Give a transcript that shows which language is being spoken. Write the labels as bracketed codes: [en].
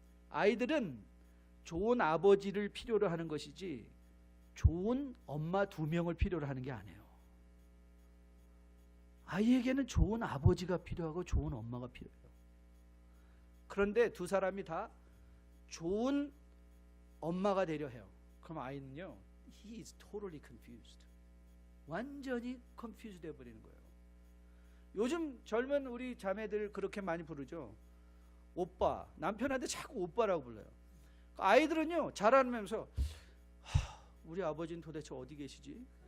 [ko] 아이들은 좋은 아버지를 필요로 하는 것이지 좋은 엄마 2명을 필요로 하는 게 아니에요. 아이에게는 좋은 아버지가 필요하고 좋은 엄마가 필요해요. 그런데 두 사람이 다 좋은 엄마가 되려 해요. 그럼 아이는요, [en] he is totally confused. [ko] 완전히 confused 되어버리는 거예요. 요즘 젊은 우리 자매들 그렇게 많이 부르죠. 오빠, 남편한테 자꾸 오빠라고 불러요. 아이들은요, 자라면서 우리 아버지는 도대체 어디 계시지?